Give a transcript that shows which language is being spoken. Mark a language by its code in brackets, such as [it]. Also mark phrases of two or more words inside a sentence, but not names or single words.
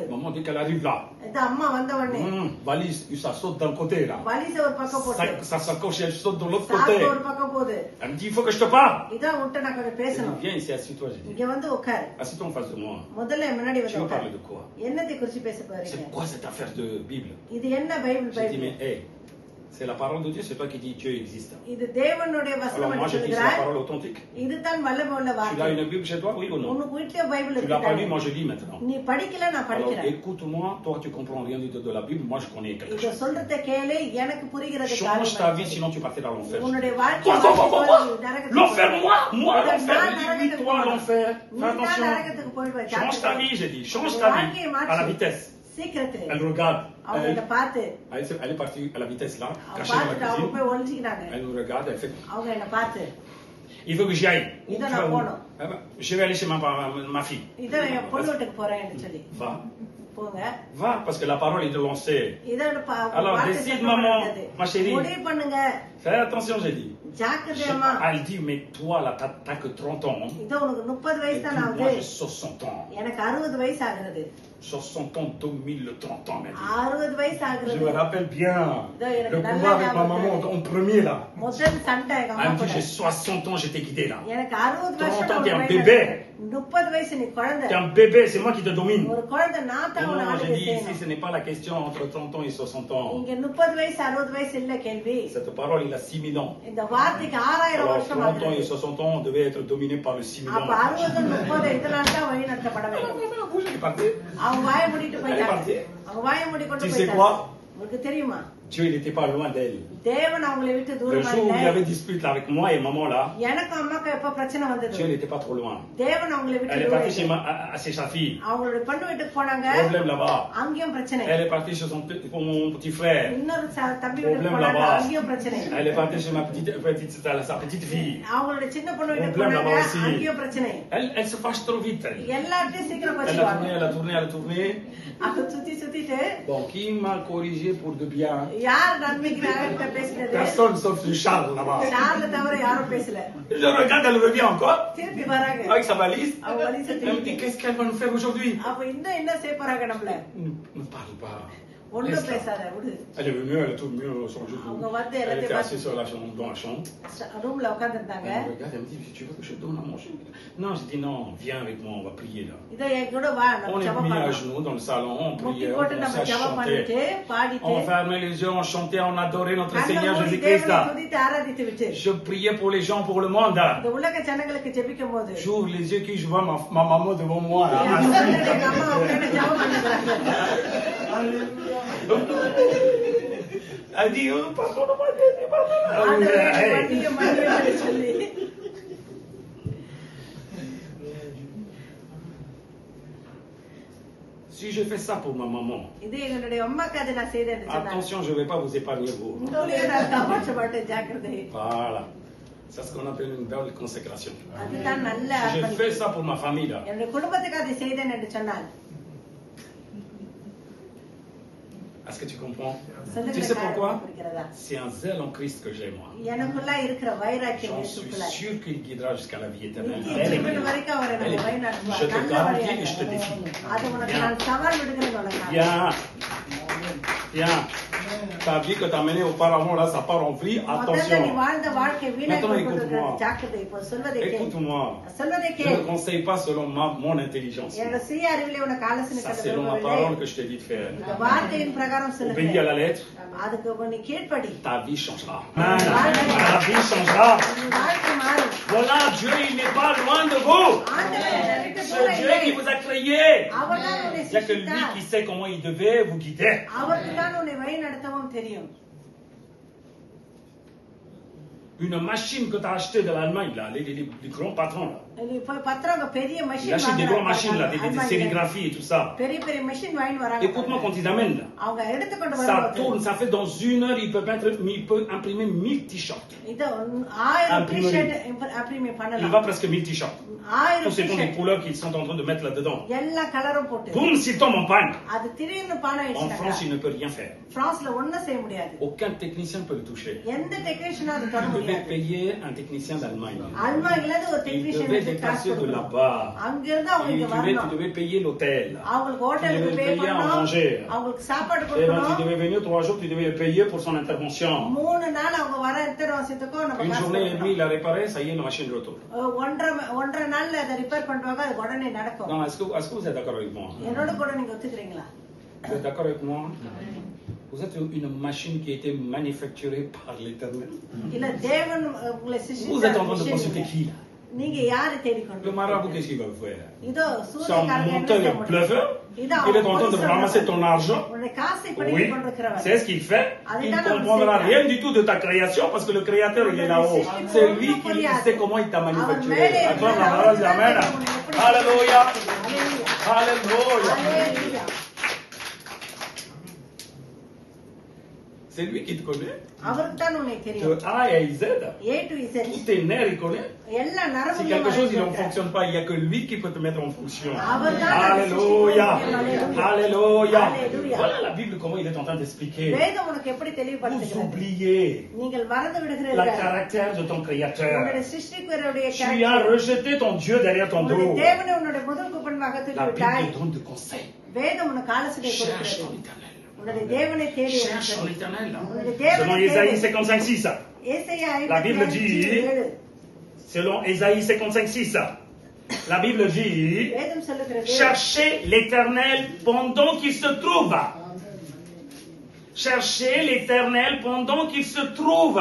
[fr] Maman dit qu'elle arrive là. [ta] இந்த அம்மா வந்த உடனே [fr] Valise, ça saute d'un côté là. [ta] வலிச ஒரு பக்கம் போட்டு [fr] Ça s'accroche, elle saute de l'autre [ta] சாக்கு [fr] côté. [ta] ஒரு பக்கம் போகுது. [fr] Elle me dit, il faut que je te parle. [ta] இத விட்டு நான் கொஞ்சம் [fr] Elle [ta] பேசணும். [fr] dit, viens ici, assieds-toi. J'ai dit, [ta] இங்க வந்து உட்காரு. [fr] assieds-toi en face de moi. [ta] முதல்ல முன்னாடி [fr] Tu [ta] வந்து [fr] veux [ta] உட்காரு. [fr] parler de quoi? [ta] என்னத்தை குறிச்சு பேச போறீங்க? [fr] C'est quoi cette affaire de Bible? [ta] இது என்ன பைபிள் [fr] J'ai dit, [ta] பைபிள்? [fr] mais hey, c'est la parole de Dieu, c'est toi qui dis Dieu existe. [ta] இது தேவனுடைய [fr] Alors [ta] வசனம் [fr] moi [ta] என்று [fr] je dis c'est la [ta] சொல்கிறாய். [fr] parole authentique. [ta] இதுதான் வல்லமை உள்ள [fr] Tu as [ta] வார்த்தை. [fr] une Bible chez toi, oui ou non? [ta] உனக்கு வீட்லயே பைபிள் [fr] Tu l'as pas lu, [ta] இருக்கு. [fr] moi je lis maintenant. [ta] நீ படிக்கல, நான் [fr] Alors [ta] படிக்கிறேன். [fr] écoute-moi, toi tu comprends rien du tout de la Bible, moi je connais quelque [ta] இத [fr] chose. [ta] சொல்றத கேளு, எனக்கு புரிகிறது [fr] Change ta vie, [ta] காரியம். [fr] sinon tu partais dans l'enfer. [ta] உன்னுடைய வாழ்க்கை [fr] Quoi? L'enfer, moi, l'enfer. Oui, toi, l'enfer. Fais attention. [ta] நரகத்துக்கு போய்டுவ. [fr] Change ta vie, j'ai dit. Change ta vie. À la vitesse. [ta] சீக்கிரத்துல [fr] Elle regarde. [ta] அவங்க இத பார்த்து [fr] Elle est partie à la vitesse là, [ta] அவங்க [fr] cachée dans [ta] பார்த்துட்டு [fr] la [ta] அவங்க [fr] cuisine. [ta] போய் ஒளிஞ்சிக்கினாங்க. [fr] Elle nous regarde, elle fait. [ta] அவங்க என்ன பார்த்து [fr] Il veut que j'y aille. Où Ils tu en vas ont où? pas, non. Eh ben, je vais aller chez ma fille. [ta] இத என் பொண்ணு வீட்டுக்கு போறேன்னு சொல்லி [fr] Va. [ta] போங்க. [fr] Va, parce que la parole est de lancer. [ta] இத [fr] Alors, décide, maman, ma chérie. [ta] முடிவு பண்ணுங்க. [fr] Fais attention, j'ai dit. [ta] ஜாக்கிரதையம்மா. [fr] Elle dit, mais toi là, t'as que 30 ans. Hein? [ta] இத உனக்கு 30 வயசு [fr] Et [ta] தான் [fr] puis, [ta] ஆகுது. [fr] moi, j'ai 60 ans. [ta] எனக்கு 60 வயசு ஆகுது. [fr] 60 ans domine le 30 ans, maintenant. [ta] 60 வயசு [fr] Je [ta] ஆகுது. [fr] me rappelle bien Non, il y a le la combat avec ma lame, maman là. en premier là. [ta] முதல் சண்டை எங்க [fr] Elle [ta] அம்மா [fr] me dit, [ta] கூட. [fr] j'ai 60 ans, j'étais guidé là. [ta] எனக்கு 60 வருஷம் [fr] 30 ans, t'es un [ta] நான் [fr] bébé. [ta] 30 வயசு நீ குழந்தை. [fr] T'es un bébé, c'est moi qui te domine. [ta] ஒரு குழந்தை நான் தான் உன்னை [fr] Non, j'ai [ta] ஆளுகை [fr] dit ici, [ta] செய்யணும். [fr] ce n'est pas la question entre 30 ans et 60 ans. [ta] இங்க 30 வயசு 60 வயசு இல்ல கேள்வி. [fr] Cette parole, il a 6000 ans. [ta] இந்த வார்த்தைக்கு 6000 [fr] Alors, [ta] வருஷம் [fr] 30 ans et [ta] ஆகுது. [fr] 60 ans, on devait être dominé par le 6000 [ta] அப்ப [fr] ans. [ta] 60 30 இதனால தான் வழி நடத்தப்பட வேண்டும். [fr] Elle est partie. [ta] அவங்க வாயை மூடிட்டு போயிட்டாங்க. [fr] parti. [ta] அவங்க வாயை மூடி கொண்டு [fr] Tu sais [ta] போயிட்டாங்க. [fr] quoi? [ta] உங்களுக்கு தெரியுமா? [fr] Dieu, il n'était pas loin d'elle. [ta] தேவன் அவங்களை விட்டு [fr] Le [ta] தூரமா [fr] jour où il y [ta] இல்ல. [fr] avait dispute là, avec moi et maman là, [ta] எனக்கு அம்மாக்கு எப்ப பிரச்சனை [fr] Dieu [ta] வந்தது? [fr] n'était pas trop loin. [ta] தேவன் அவங்களை விட்டு [fr] Elle est [ta] தூரம் [fr] partie chez, [ta] இல்லை. [fr] chez sa fille. [ta] அவங்களுடைய பொண்ணு வீட்டுக்கு போனாங்க. [fr] Problème là-bas. [ta] அங்கேயும் பிரச்சனை. [fr] Elle est partie chez pour mon petit frère. [ta] இன்னொரு தம்பி வீட்டுக்கு [fr] Problème [ta] போனாங்க. [fr] là-bas. [ta] அங்கேயும் பிரச்சனை. [fr] Elle est partie chez sa petite fille. [ta] அவங்களுடைய சின்ன பொண்ணு வீட்டுக்கு [fr] Problème [ta] போனாங்க. [fr] là-bas aussi. [ta] அங்கேயும் பிரச்சனை. [fr] Elle se fâche trop vite. Elle. [ta] எல்லாத்தையும் சீக்கிரம் [fr] Elle a [ta] வச்சுக்குவாங்க. [fr] tourné, elle a tourné, elle a tourné. [ta] அப்ப சுத்திட்டு [fr] Bon, qui m'a corrigé pour de bien? [ta] யார் நன்மைக்கு நாகரிகத்தை பேசினது? [fr] Personne sauf le Charles là-bas. [ta] சார்ல தவிர யாரும் பேசல. [fr] Je regarde, elle revient encore [ta] திருப்பி வராங்க. [fr] avec sa valise. [ta] அவங்க வலிசை [fr] Elle me dit, [ta] திருப்பி. [fr] qu'est-ce qu'elle va nous faire aujourd'hui? [ta] அப்ப இன்னும் என்ன செய்ய போறாங்க நம்மள? [fr] Ne parle pas. [ta] ஒண்ணும் [fr] Laisse-la. [ta] பேசாத விடு. [fr] Elle est venue, elle est toute venue sur le genou. [ta] அவங்க வந்து [fr] Elle était [ta] எல்லாத்தையும் [fr] assise sur la chambre, dans la chambre. [ta] ரூம்ல உட்கார்ந்திருந்தாங்க. [fr] Elle me regarde, elle me dit, tu veux que je te donne à manger? Non, je dis non, viens avec moi, on va prier là. [ta] இத என் கூட வா [fr] On [ta] நம்ம [fr] est [ta] ஜெபம் [fr] mis à [ta] பண்ணலாம். [fr] genoux dans le salon, on [ta] முட்டி [fr] priait, on [ta] போட்டு நம்ம [fr] commençait à [ta] ஜெபம் பண்ணிட்டு [fr] chanter. [ta] பாடிட்டு [fr] On fermait les yeux, on chantait, on adorait notre [ta] கண்ணை [fr] Seigneur [ta] மூடி [fr] Jésus-Christ [ta] தேவனை [fr] là. [ta] துதித்து ஆராதித்து விட்டு [fr] Je priais pour les gens, pour le monde. [ta] இந்த உலக ஜனங்களுக்கு ஜெபிக்கும் போது [fr] J'ouvre les yeux, je vois ma maman devant moi là. [ta] என் husband எங்க அம்மா உட்கார்ந்து ஜெபம் பண்ணுகிறாங்க. [fr] Elle dit, oh, pardon, pardon. [ta] ஆண்டவரே, [fr] Hey. [ta] மன்னியும் மன்னியும் சொல்லி [fr] Si je fais ça pour ma maman, [ta] இது என்னுடைய அம்மாக்கு அதை நான் செய்தேன்னு சொன்னாங்க. [fr] attention, je ne vais pas vous épargner vous. [ta] உங்களையே நான் காப்பாற்ற மாட்டேன், ஜாக்கிரதை. [fr] Voilà. C'est ce qu'on appelle une belle consécration. [ta] அதுதான் நல்ல [fr] Si je [ta] அர்ப்பணிப்பு. [fr] fais ça pour ma famille là, [ta] என்னுடைய குடும்பத்துக்கு அதை செய்தேன் என்று சொன்னார். [fr] Est-ce que tu comprends? Tu [ta] சொல்லுகிற [fr] sais [ta] காரியம் [fr] pourquoi? [ta] புரிகிறதா? [fr] C'est un zèle en Christ que j'ai moi. [ta] எனக்குள்ள இருக்கிற வைராக்கியம் [fr] J'en suis [ta] இயேசுக்குள்ள. [fr] sûr qu'il guidera jusqu'à la vie éternelle. [ta] நித்திய ஜீவன் வரைக்கும் அவர் [fr] Elle [ta] என்னை [fr] est- [ta] வழிநடத்துவார். [fr] Je te [ta] நல்ல [fr] garantis [ta] வழியாக. [fr] et je te défie. [ta] அது உனக்கு நான் சவால் விடுகிறேன் உனக்கு. [fr] Viens. Ta vie que tu as menée auparavant, là, ça part en vrille. [ta] முதல்ல நீ [fr] Attention. [ta] வாழ்ந்த வாழ்க்கை வீணாய் [fr] Maintenant, [ta] போகிறது. [fr] écoute-moi. [ta] ஜாக்கிரதை. இப்போ சொல்வதை கேள். [fr] Écoute-moi. [ta] சொல்வதை [fr] Je [ta] கேள். [fr] ne conseille pas selon mon intelligence. [ta] என்னோட சுய அறிவிலே உனக்கு ஆலோசனை [fr] Ça, [ta] சொல்ல [fr] c'est selon ma [ta] விரும்பவில்லை. [fr] parole que je t'ai dit de faire. [ta] இந்த வார்த்தையின் பிரகாரம் [fr] Obéis à [ta] சொல்லுகிறேன். [fr] la lettre, [ta] அதுக்கு நீ கீழ்ப்படி. [fr] ta vie changera. Ta vie changera. [ta] உன் வாழ்க்கை மாறும். [fr] Voilà, Dieu, il n'est pas loin de vous. [ta] ஆண்டவர் என்னை விட்டு [fr] C'est [ta] தூர [fr] Dieu [ta] இல்லை. [fr] qui vous a créé. [ta] அவர்தான் உன்னை [fr] Il n'y a que lui [ta] சிருஷ்டித்தார். [fr] qui sait comment il devait vous guider. [ta] அவருக்கு தான் உன்னை வழி நடத்தவும் தெரியும். [fr] Une machine que tu as achetée de l'Allemagne, là, les grands patrons, là. [ta] நீ போய் பத்திரம் பெரிய [fr] Ils [ta] மெஷின் [fr] achètent des grandes machines, là, des sérigraphies et tout ça. [ta] பெரிய பெரிய மெஷின் வாங்கி வராங்க. [fr] Écoute-moi quand ils amènent, là. [ta] அவங்க எடுத்துக்கொண்டு [fr] Ça [ta] வருவாங்க. [fr] tourne, ça fait dans 1 heure, il peut imprimer 1000 t-shirts. [ta] இது 1000 [fr] Imprimerie. [ta] டி-ஷர்ட் இம்ப்ரிமெண்ட் [fr] Il [ta] பண்ணலாம். [fr] va presque 1000 t-shirts. [ta] 1000 [fr] Tout ce sont des [ta] டி-ஷர்ட் [fr] couleurs qu'ils sont en train de mettre là-dedans. [ta] எல்லா கலரும் போட்டு [fr] Boum, s'il tombe en panne. [ta] அது திடீர்னு பானை [fr] En France, [ta] ஆயிடுச்சு. [fr] il ne peut rien faire. [ta] பிரான்ஸ்ல ஒண்ணும் செய்ய முடியாது. [fr] Aucun technicien ne peut le toucher. [ta] எந்த டெக்னீஷியனும் அது தொட [fr] Il devait [ta] முடியாது. [fr] payer un technicien d'Allemagne. [ta] அல்மாங்ல ஒரு [fr] Il [ta] டெக்னீஷியன் [fr] devait déplacer de là-bas. [ta] அங்க இருந்து அவங்க இங்க [fr] Tu [ta] வரணும். [fr] devais payer l'hôtel. [ta] அவங்களுக்கு ஹோட்டலுக்கு [fr] Tu [ta] பே [fr] devais payer à [ta] பண்ணணும். [fr] manger. [ta] அவங்களுக்கு சாப்பாடு [fr] Et ben, tu [ta] கொடுக்கணும். [fr] devais venir 3 jours, tu devais le payer pour son intervention. [ta] 3 நாள் அவங்க வர எத்தனை நம்ம [fr] Une [ta] காசு [fr] journée et demie, [ta] கொடுக்கணும். [fr] il a réparé, ça y est, la machine retourne. [ta] ஒன்றரை நாள்ல அதை ரிப்பேர் பண்ணுவாங்க. அது உடனே நடக்கும். [fr] Non, est-ce que vous êtes d'accord avec moi? [ta] என்னோட கூட நீங்க ஒத்துக்கிறீங்களா? [fr] Vous êtes d'accord avec moi? Vous êtes une machine qui a été manufacturée par l'Éternel. [ta] இல்ல தேவன் உங்களை [fr] Vous êtes en train de consulter [ta] சிருஷ்டித்தார். [fr] qui là? [ta] நீங்க யாரை [fr] Le [ta] தேடிக்கொண்டு [fr] marabout, qu'est-ce qu'il va faire? [ta] இதோ [fr] C'est un [ta] சூரியகாரங்க என்ன [fr] monteur [ta] செய்ய [fr] et [ta] முடியும்? [fr] pleuveur. [ta] இதோ [fr] Il est en train de ramasser ton argent. [ta] உன்னுடைய காசை [fr] Oui, [ta] பிடித்துக் கொண்டிருக்கிறவர். [fr] c'est ce qu'il fait. Il ne comprendra rien du tout de ta création parce que le créateur, il est là-haut. C'est lui qui sait comment il t'a manufacturé. Attends, la parole dit Amen. Alléluia. Alléluia. Alléluia. C'est lui qui te connaît. [ta] அவருக்கு தான் உன்னை [fr] De [ta] தெரியும். [fr] A à Z. [en] A to Z. [fr] Tous tes nerfs, il connaît. [ta] எல்லா [fr] Si [ta] நரம்புகளும் [fr] quelque chose il ne [ta] அறிந்திருக்கிறார். [fr] fonctionne pas, il n'y a que lui qui peut te mettre en fonction. Alléluia. Alléluia. Alléluia. Alléluia. Voilà la Bible, comment il est en train d'expliquer. [ta] வேதம் உனக்கு எப்படி [fr] Vous [ta] தெளிவுபடுத்துகிறது? [fr] oubliez [ta] நீங்கள் மறந்து [fr] le [ta] விடுகிறீர்கள். [fr] caractère de ton Créateur. [ta] உன்னுடைய சிருஷ்டிகருடைய [fr] Tu as [ta] character. [fr] rejeté ton Dieu derrière ton [ta] உன்னுடைய [fr] dos. [ta] தேவனை உன்னுடைய முதல் குப்பன்பாக [fr] La [ta] தூக்கி விட்டாய். [fr] Bible donne des conseils. [ta] வேதம் உனக்கு ஆலோசனை [fr] Cherche [ta] கொடுக்கிறது. [fr] ton éternel. [ta] உன்னுடைய தேவனை தேடி [fr] Cherche ton éternel. [ta] உன்னுடைய தேவனை [fr] Selon [ta] தேடி. [fr] Ésaïe 55:6. [ta] ஏசாயா [fr] La Bible [ta] 55:7. [fr] Selon Ésaïe 55:6. La Bible dit, [ta] வேதம் சொல்லுகிறது. [fr] cherchez l'éternel pendant qu'il se trouve. Cherchez l'éternel pendant qu'il se trouve.